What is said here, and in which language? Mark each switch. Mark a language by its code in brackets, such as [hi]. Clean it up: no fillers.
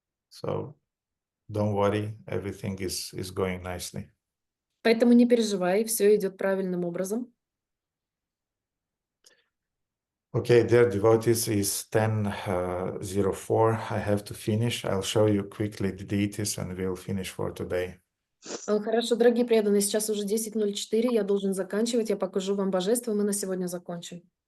[en] So don't worry, everything is going nicely. [ru] Поэтому не переживай, все идет правильным образом. [en] Okay, dear devotees, is 10:04. I have to finish. I'll show you quickly the deities and we'll finish for today. [ru] Хорошо, дорогие преданные, сейчас уже 10:04, я должен заканчивать. Я покажу вам божество, мы на сегодня закончим.